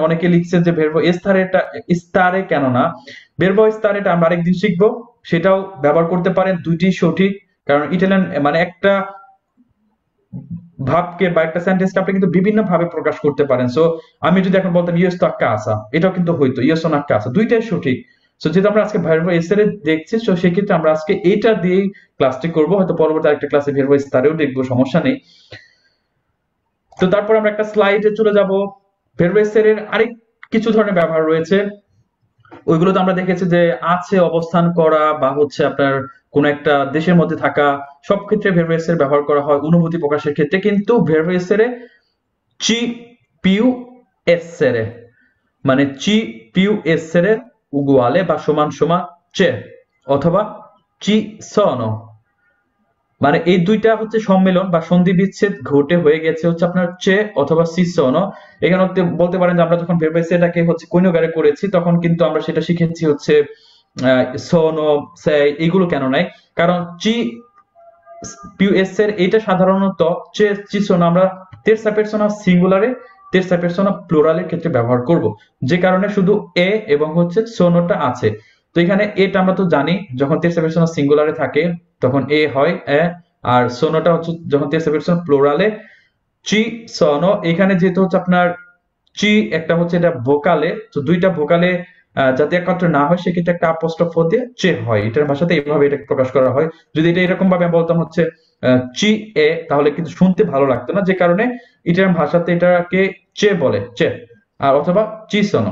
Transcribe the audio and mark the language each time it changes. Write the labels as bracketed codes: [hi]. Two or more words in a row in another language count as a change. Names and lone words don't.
[bn] অনেকে লিখছে যে ভেরবো এস্তারেটা ইস্তারে কেন না, ভেরবো এস্তারেটা আমরা আরেকদিন শিখবো, সেটাও ব্যবহার করতে পারেন। দুইটি সঠিক, কারণ ইটালিয়ান মানে একটা ভাবকে বা একটা সেন্টেন্সকে আপনি কিন্তু বিভিন্ন ভাবে প্রকাশ করতে পারেন। সো আমি যদি এখন বলতাম [it] io sto a casa, [bn] এটাও কিন্তু হইতো [it] io sono a casa, [bn] দুইটাই সঠিক। সো যেহেতু আমরা আজকে ভার্ব এস্তারে দেখছি, সো সেক্ষেত্রে আমরা আজকে এটা দিয়েই ক্লাসটি করব, হয়তো পরবর্তী আরেকটা ক্লাসে ভার্ব এস্তারেও দেখবো, সমস্যা নেই। তো তারপর আমরা একটা স্লাইডে চলে যাব। ভার্ব এস্তারের আরেক কিছু ধরনের ব্যবহার রয়েছে, ওইগুলো তো আমরা দেখেছি যে আছে, অবস্থান করা, বা হচ্ছে আপনার কোন একটা দেশের মধ্যে থাকা, সব ক্ষেত্রে ভার্ব এস্তারে ব্যবহার করা হয় অনুভূতি প্রকাশের ক্ষেত্রে। কিন্তু ভার্ব এস্তারে [it] ci più essere, [bn] মানে [it] ci più essere uguale [bn] বা সমান সমান c'è, অথবা [it] ci sono, [bn] মানে এই দুইটা হচ্ছে সম্মেলন বা সন্ধি বিচ্ছেদ ঘটে হয়ে গেছে হচ্ছে আপনার c'è অথবা [it] ci sono। [bn] এখানে বলতে পারেন যে আমরা যখন ভার্ব এস্তারেটাকে হচ্ছে কইনগারে করেছি, তখন কিন্তু আমরা সেটা শিখেছি হচ্ছে [it] sono, sei, [bn] এগুলো কেন নাই, কারণ [it] ci più essere [bn] এটা সাধারণত [it] c'è ci sono [bn] আমরা [it] terza persona [bn] সিঙ্গুলারে, [it] terza persona [bn] প্লুরালের ক্ষেত্রে ব্যবহার করব, যে কারণে শুধু এ এবং হচ্ছে সোনোটা আছে। তো এখানে এটা আমরা তো জানি, যখন [it] terza persona [bn] সিঙ্গুলারে থাকে তখন এ হয় এ, আর সোনোটা হচ্ছে যখন [it] terza persona [bn] প্লুরালে [it] ci sono। [bn] এখানে যেহেতু হচ্ছে আপনার চি একটা হচ্ছে এটা ভোকালে, তো দুইটা ভোকালে যাতে একত্র না হয়, সেক্ষেত্রে একটা অ্যাপোস্ট্রোফ দিয়ে চে হয়। এটার ভাষাতে এইভাবে এটা প্রকাশ করা হয়। যদি এটা এরকম ভাবে বলতাম হচ্ছে [it] ci è, [bn] তাহলে কিন্তু শুনতে ভালো লাগতো না, যে কারণে ইটালিয়ান ভাষাতে এটাকে চে বলে, চে, আর অথবা [it] ci sono.